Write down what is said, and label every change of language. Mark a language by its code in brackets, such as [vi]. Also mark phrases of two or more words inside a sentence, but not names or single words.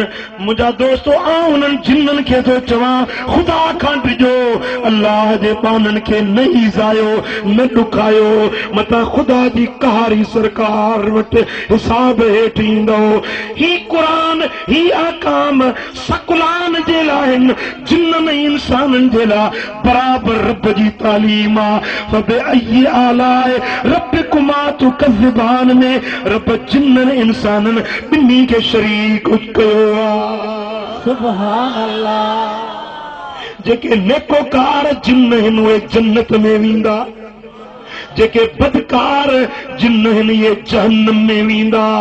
[sd] मुंहिंजा दोस्तो, आउं उन्हनि जिन्ननि खे थो चवां, ख़ुदा खां ॾिजो, अल्लाह जे बाननि खे न ईज़ायो, न ॾुखायो, मतां ख़ुदा जी कहारी सरकार वटि हिसाब हेठि ईंदो। ही क़ुरान, ही अहकाम सकुलान जे लाइ आहिनि, जिन्ननि इंसाननि जे लाइ बराबरि रब जी तालीम आहे। [ar] فبأي آلاء ربكما تكذبان [sd] में रब जिन्ननि इंसाननि ॿिन्ही खे शरीक कयो आहे। [ar] سبحان الله. [sd] जेके नेकोकार जिन आहिनि उहे जन्नत में वेंदा, जेके बदकार जिन आहिनि इहे जहन्नम में वेंदा।